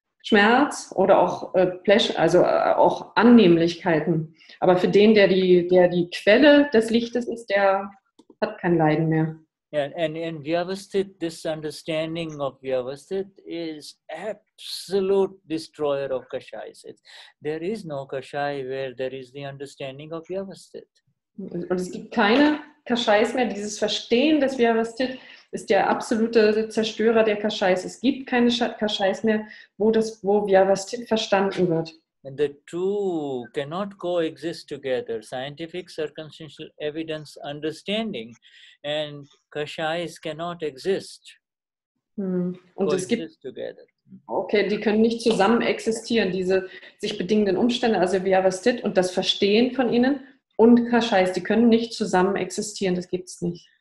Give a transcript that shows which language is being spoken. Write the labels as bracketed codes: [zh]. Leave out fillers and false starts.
[de] Schmerz oder auch Pleasure, also auch Annehmlichkeiten. Aber für den, der die Quelle des Lichtes ist, der hat kein Leiden mehr. [en] Yeah, and in Vyavasthit, this understanding of Vyavasthit is absolute destroyer of Kashais. There is no Kashai where there is the understanding of Vyavasthit. [de] Und es gibt keine Kashais mehr. Dieses Verstehen des Vyavasthit ist der absolute Zerstörer der Kashais. Es gibt keine Kashais mehr, wo Vyavasthit verstanden wird. [en] And the two cannot coexist together. Scientific, circumstantial evidence, understanding, and Kashais cannot exist. [de] Und es gibt, [en] together. [de] Okay, die können nicht zusammen existieren, diese sich bedingenden Umstände, also Vyavasthit und das Verstehen von ihnen und Kashais, die können nicht zusammen existieren, das gibt es nicht.